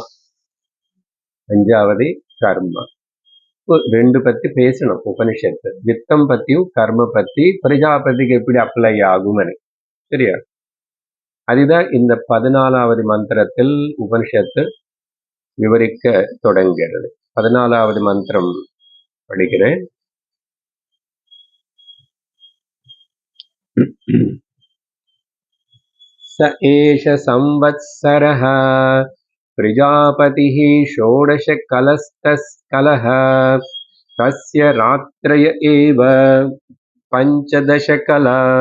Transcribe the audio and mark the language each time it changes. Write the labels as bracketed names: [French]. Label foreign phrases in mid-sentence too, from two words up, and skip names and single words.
[Tamil] 5வது கர்மா. 2 பத்தி பேசணும் உபனிஷத்து. வித்தம் பத்தியும் கர்ம பத்தி பிரஜாபதிக்கு எப்படி அப்ளை ஆகும். சரியா? அதுதான் இந்த 14வது மந்திரத்தில் உபனிஷத்து விவரிக்க தொடங்குகிறது. 14வது மந்திரம் படிக்கிறேன். [Sanskrit] स एष संवत्सरः प्रजापतिः षोडशकलस्तस्कलः तस्य रात्रय एव 15 कला